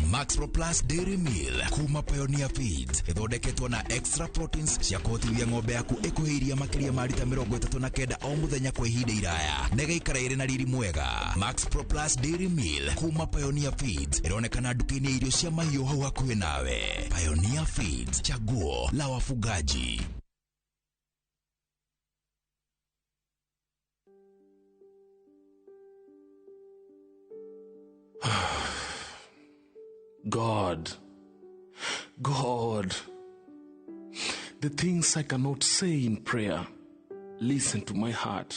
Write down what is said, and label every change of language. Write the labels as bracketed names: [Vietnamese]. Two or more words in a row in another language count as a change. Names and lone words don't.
[Kikuyu] Max Pro Plus Dairy Meal kuma Pioneer Feeds ĩthondeketwo na [English] extra proteins [Kikuyu] cia kũhotithia ng'ombe yaku ĩkũhĩria makĩria ma lita 39 o mũthenya kwa ihinda iraya na ĩgaikara ĩrĩ na riri mwega. Max Pro Plus Dairy Meal kuma Pioneer Feeds ĩronekana nduka-inĩ ya irio cia mahiũ hau hakuhĩ nawe. Pioneer Feeds, [Swahili] chaguo la wafugaji. [English] God, the things I cannot say in prayer, listen to my heart.